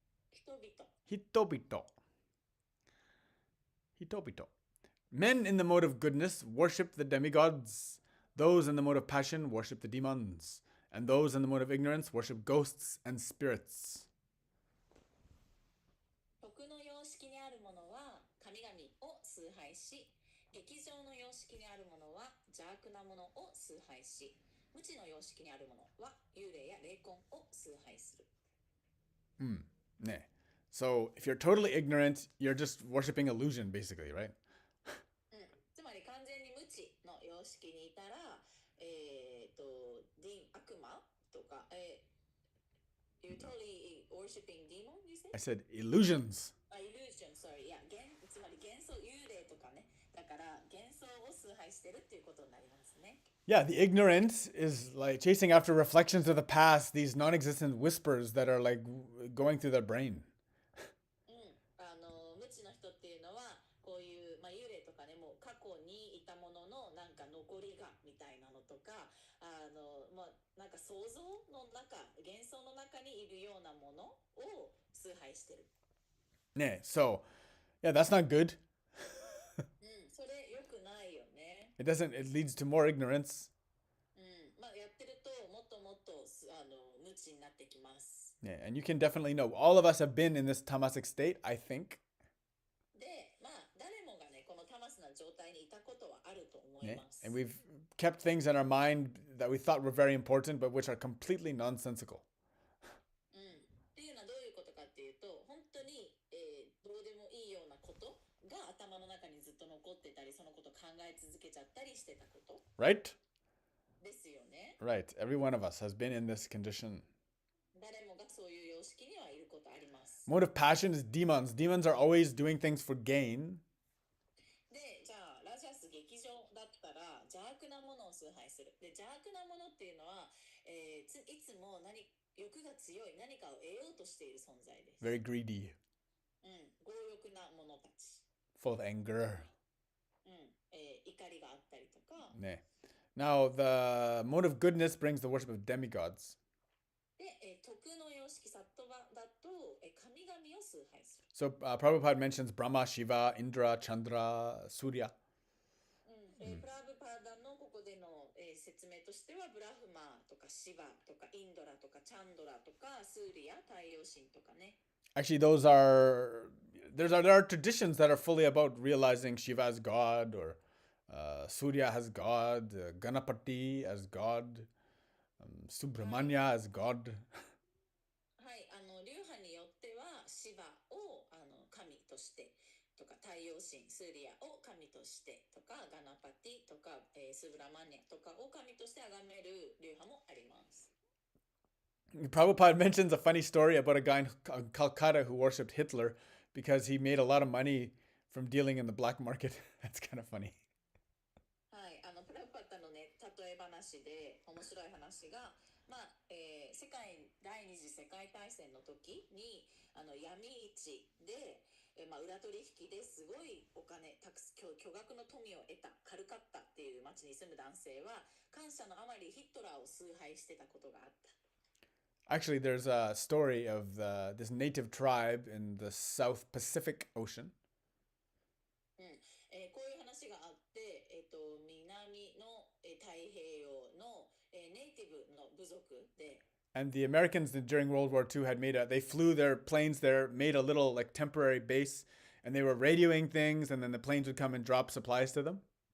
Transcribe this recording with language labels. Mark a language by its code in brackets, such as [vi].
[ja] 人々 Hitobito. Hitobito. [en] Men in the mode of goodness worship the demigods. Those in the mode of passion worship the demons. And those in the mode of ignorance worship ghosts and spirits. [ja] 徳の様式にあるものは神々を崇拝し、劇場の様式にあるものは邪悪なものを崇拝し、無知の様式にあるものは幽霊や霊魂を崇拝する。 Ne. [en] So if you're totally ignorant, you're just worshiping illusion, basically, right? [ja] つまり完全に無知の様式にいたら、悪魔とか、 [en] You're totally worshipping demon, you say? I said illusions. Illusion, sorry. [ja] Yeah, つまり幻想、幽霊とかね。だから幻想を崇拝してるっていうことになりますね。 [en] Yeah, the ignorance is like chasing after reflections of the past, these non-existent whispers that are like going through their brain. [ja] 無知の人っていうのはこういう、幽霊とかね、もう過去にいたもののなんか残りがみたいなのとか、なんか想像の中、幻想の中にいるようなものを崇拝してる。 [en] Ne. So, yeah, that's not good. [ja] それ良くないよね。 [en] It leads to more ignorance. [ja] やってるともっともっと無知になってきます。 [en] Yeah, and you can definitely know. All of us have been in this tamasic state, I think. [ja] で、誰もがね、このタマスな状態にいたことはあると思います。 [en] And we've kept things in our mind that we thought were very important, but which are completely nonsensical. [ja] っていうのはどういうことかっていうと、本当に、どうでもいいようなことが頭の中にずっと残ってたり、そのこと考え続けちゃったりしてたこと [en] Right? [ja] ですよね。 [en] Right. Every one of us has been in this condition. [ja] 誰もがそういう様式にはいることあります。 [en] Mode of passion is demons. Demons are always doing things for gain. [ja] で、じゃあラジャス劇場だったら邪悪なものを崇拝する。で、邪悪なものっていうのは、いつも欲が強い何かを得ようとしている存在です。 [en] Very greedy. [ja] 強欲な者たち。 [en] Full of anger. [ja] 怒りがあったりとか。 Nah. [en] Now, the mode of goodness brings the worship of demigods. [ja] で、徳の様式、サットバだと神々を崇拝する。 [en] So, Prabhupada mentions Brahma, Shiva, Indra, Chandra, Surya. [ja] プラブパーダのここでの、説明としてはブラフマとかシバとかインドラとかチャンドラとかスーリア、太陽神とかね。 [en] Actually, there are traditions that are fully about realizing Shiva as God, or Surya as God, Ganapati as God, Subramanya as God. [ja] はい、流派によってはシバを神としてとか太陽神スーリアを神としてとかガナパティとか、スブラマニャとかを神として崇める流派もあります。 [en] Prabhupada mentions a funny story about a guy in Calcutta who worshipped Hitler because he made a lot of money from dealing in the black market. That's kind of funny. [ja] はい、プラブパッタのね、例え話で面白い話が、世界第二次世界大戦の時に闇市で、裏取引ですごいお金巨額の富を得たカルカッタっていう町に住む男性は感謝のあまりヒトラーを崇拝してたことがあった。 [en] Actually, there's a story of this native tribe in the South Pacific Ocean. [ja] こういう話があって、南の、太平洋の、ネイティブの部族で、 [en] And the Americans during World War II had they flew their planes there, made a little like temporary base, and they were radioing things, and then the planes would come and drop supplies to them.